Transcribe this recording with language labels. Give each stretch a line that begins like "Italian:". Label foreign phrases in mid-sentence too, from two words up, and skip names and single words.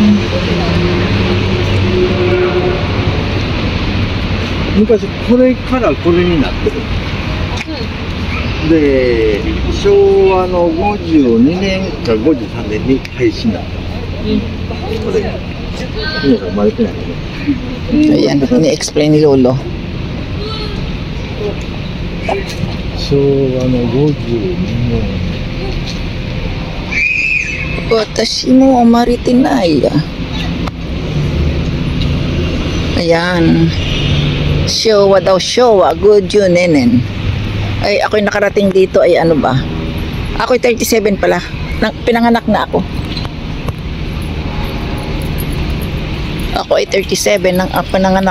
Japanese: 昔これからこれになってる。で、昭和の52年か53年に廃止になった。これ。皆さん生まれてないよね。
Filipino: Ayan, ini-explain ni Lolo.
Japanese: 昭和の52年。 Watashi mo maritinay.
Filipino: Ayan. Showa daw, Showa. Good yun, nenen. Ay, ako'y nakarating dito ay ano ba? Ako'y 37 pala. Pinanganak na ako. Ako ay 37 nang pinanganak.